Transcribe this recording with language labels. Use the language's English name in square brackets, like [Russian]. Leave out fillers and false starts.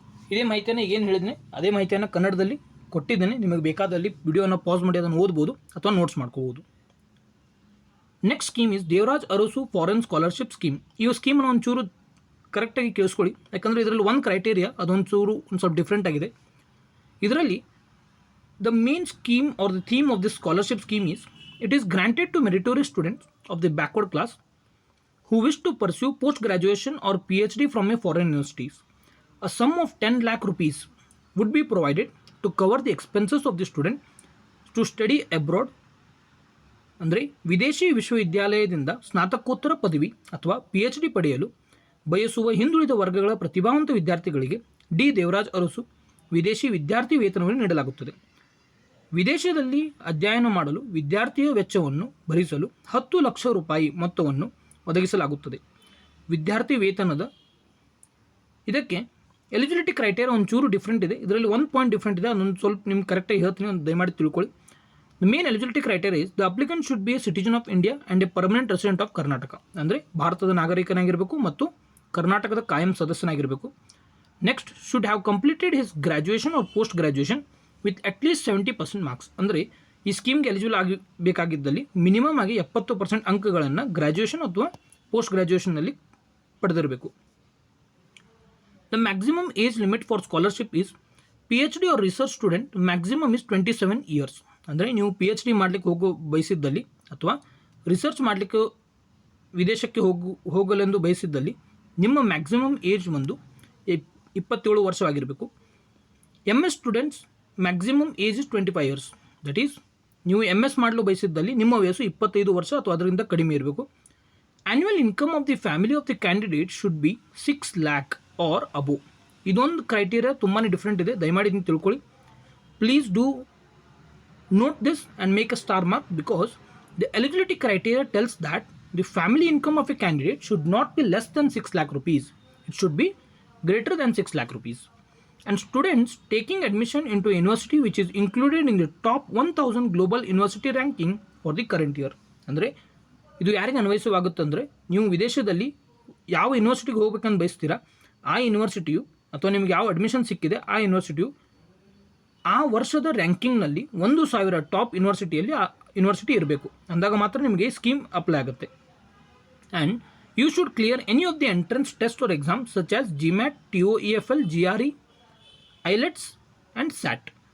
[Kannada] ಇದೇ ಮಾಹಿತಿಯನ್ನು ಏನು ಹೇಳಿದ್ದೀನಿ ಅದೇ ಮಾಹಿತಿಯನ್ನು ಕನ್ನಡದಲ್ಲಿ ಕೊಟ್ಟಿದ್ದೇನೆ. ನಿಮಗೆ ಬೇಕಾದಲ್ಲಿ ವಿಡಿಯೋನ ಪಾಸ್ ಮಾಡಿ ಅದನ್ನು ಓದ್ಬೋದು ಅಥವಾ ನೋಟ್ಸ್ ಮಾಡ್ಕೋಬೋದು. [English] Next scheme is Devaraj Arasu foreign scholarship scheme. [Kannada] ಈ ಸ್ಕೀಮನ್ನು ಒಂಚೂರು ಕರೆಕ್ಟಾಗಿ ಕೇಳಿಸ್ಕೊಳ್ಳಿ, ಯಾಕಂದರೆ ಇದರಲ್ಲಿ ಒಂದು ಕ್ರೈಟೇರಿಯಾ ಅದೊಂಚೂರು ಒಂದು ಸ್ವಲ್ಪ ಡಿಫ್ರೆಂಟ್ ಆಗಿದೆ. [English] ಇದರಲ್ಲಿ the main scheme or the theme of this scholarship scheme is it is granted to meritorious students of the backward class who wish to pursue post graduation or PhD from a foreign universities. A sum of 10 lakh rupees would be provided to cover the expenses of the student to study abroad. [Kannada] ಅಂದರೆ ವಿದೇಶಿ ವಿಶ್ವವಿದ್ಯಾಲಯದಿಂದ ಸ್ನಾತಕೋತ್ತರ ಪದವಿ ಅಥವಾ PhD ಪಡೆಯಲು ಬಯಸುವ ಹಿಂದುಳಿದ ವರ್ಗಗಳ ಪ್ರತಿಭಾವಂತ ವಿದ್ಯಾರ್ಥಿಗಳಿಗೆ ಡಿ ದೇವರಾಜ್ ಅರಸು ವಿದೇಶಿ ವಿದ್ಯಾರ್ಥಿ ವೇತನವನ್ನು ನೀಡಲಾಗುತ್ತದೆ. ವಿದೇಶದಲ್ಲಿ ಅಧ್ಯಯನ ಮಾಡಲು ವಿದ್ಯಾರ್ಥಿಯ ವೆಚ್ಚವನ್ನು ಭರಿಸಲು 10 ಲಕ್ಷ ರೂಪಾಯಿ ಮೊತ್ತವನ್ನು ಒದಗಿಸಲಾಗುತ್ತದೆ. ವಿದ್ಯಾರ್ಥಿ ವೇತನದ ಇದಕ್ಕೆ ಎಲಿಜಿಬಿಲಿಟಿ ಕ್ರೈಟೇರಿಯಾ ಒಂಚೂರು ಡಿಫ್ರೆಂಟ್ ಇದೆ. ಇದರಲ್ಲಿ ಒಂದು ಪಾಯಿಂಟ್ ಡಿಫ್ರೆಂಟ್ ಇದೆ, ಅದೊಂದು ಸ್ವಲ್ಪ ನಿಮ್ಗೆ ಕರೆಕ್ಟಾಗಿ ಹೇಳ್ತೀನಿ, ಒಂದು ದಯಮಾಡಿ ತಿಳ್ಕೊಳ್ಳಿ. [English] The main eligibility criteria is the applicant should be a citizen of India and a permanent resident of Karnataka. [Kannada] ಅಂದರೆ ಭಾರತದ ನಾಗರಿಕನಾಗಿರಬೇಕು ಮತ್ತು ಕರ್ನಾಟಕದ ಕಾಯಂ ಸದಸ್ಯನಾಗಿರಬೇಕು. [English] Next should have completed his graduation or post graduation with at least 70% marks. [Kannada] ಅಂದರೆ ಈ ಸ್ಕೀಮ್ಗೆ ಎಲಿಜಿಬಲ್ ಆಗಬೇಕಾಗಿದ್ದಲ್ಲಿ ಮಿನಿಮಮ್ ಆಗಿ 70% ಅಂಕಗಳನ್ನು graduation ಅಥವಾ post ಗ್ರ್ಯಾಜುಯೇಷನ್ನಲ್ಲಿ ಪಡೆದಿರಬೇಕು. [English] The maximum age limit for scholarship is PhD or research student maximum is 27 years. [Kannada] ಅಂದರೆ ನೀವು PhD ಮಾಡಲಿಕ್ಕೆ ಬಯಸಿದ್ದಲ್ಲಿ ಅಥವಾ research ಮಾಡಲಿಕ್ಕೆ ವಿದೇಶಕ್ಕೆ ಹೋಗಲೆಂದು ಬಯಸಿದ್ದಲ್ಲಿ ನಿಮ್ಮ ಮ್ಯಾಕ್ಸಿಮಮ್ ಏಜ್ ಒಂದು 27 ವರ್ಷವಾಗಿರಬೇಕು. [English] MS students maximum age is 25 years. That is [Kannada] ನೀವು MS ಮಾಡಲು ಬಯಸಿದ್ದಲ್ಲಿ ನಿಮ್ಮ ವಯಸ್ಸು 25 ವರ್ಷ ಅಥವಾ ಅದರಿಂದ ಕಡಿಮೆ ಇರಬೇಕು. [English] Annual income of the family of the candidate should be 6 lakh or above. [Kannada] ಇದೊಂದು ಕ್ರೈಟೀರಿಯಾ ತುಂಬಾ ಡಿಫ್ರೆಂಟ್ ಇದೆ, ದಯಮಾಡಿ ಇದನ್ನು ತಿಳ್ಕೊಳ್ಳಿ. [English] Please do note this and make a star mark because the eligibility criteria tells that the family income of a candidate should not be less than 6 lakh rupees. It should be greater than 6 lakh rupees. And students taking admission into a university which is included in the top 1000 global university ranking for the current year. [Kannada] ಅಂದರೆ ಇದು ಯಾರಿಗೆ ಅನ್ವಯಿಸವಾಗುತ್ತಂದರೆ, ನೀವು ವಿದೇಶದಲ್ಲಿ ಯಾವ ಯೂನಿವರ್ಸಿಟಿಗೆ ಹೋಗ್ಬೇಕಂತ ಬಯಸ್ತೀರಾ ಆ ಯೂನಿವರ್ಸಿಟಿಯು ಅಥವಾ ನಿಮಗೆ ಯಾವ ಅಡ್ಮಿಷನ್ ಸಿಕ್ಕಿದೆ ಆ ಯೂನಿವರ್ಸಿಟಿಯು ಆ ವರ್ಷದ ರ್ಯಾಂಕಿಂಗ್ನಲ್ಲಿ 1000 ಟಾಪ್ ಯೂನಿವರ್ಸಿಟಿಯಲ್ಲಿ ಆ ಯೂನಿವರ್ಸಿಟಿ ಇರಬೇಕು. ಅಂದಾಗ ಮಾತ್ರ ನಿಮಗೆ ಸ್ಕೀಮ್ ಅಪ್ಲೈ ಆಗುತ್ತೆ. [English] And you should clear any of the entrance test or exam such as GMAT, TOEFL, GRE, IELTS and SAT.